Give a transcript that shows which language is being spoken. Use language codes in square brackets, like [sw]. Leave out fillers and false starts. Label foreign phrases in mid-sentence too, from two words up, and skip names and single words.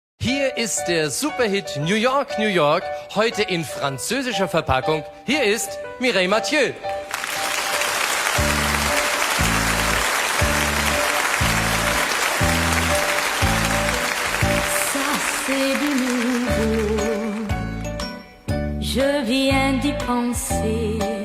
[de] Hier ist der Superhit New York, New York, heute in französischer Verpackung. Hier ist Mireille Mathieu. [fr] Ça c'est du nouveau, je viens d'y penser.